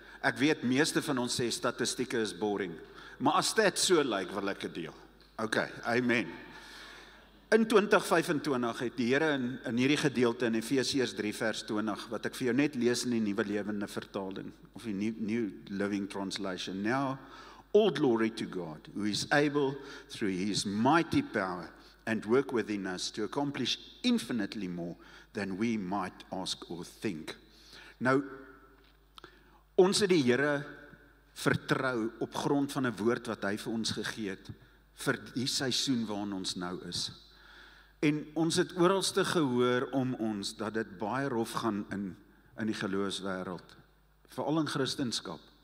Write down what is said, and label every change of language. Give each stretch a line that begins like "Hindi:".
Afrikaans: Ek weet meeste van ons sê statistieke is boring, maar as dit so lyk, wil ek dit deel. Okay, amen. In 2025 het die Here in hierdie gedeelte in Efesiërs 3 vers 20, wat ek vir jou net lees in die Nuwe Lewende Vertaling, of die New Living Translation.
English: Now, all glory to God, who is able through His mighty power and work within us to accomplish infinitely more than we might ask or think.
Afrikaans: Nou, ons het die Here vertrou op grond van 'n woord wat hy vir ons gegee het vir die seisoen waarin ons nou is. En ons het oralste gehoor om ons dat dit baie rof gaan in die geloofswêreld, veral in Christendom.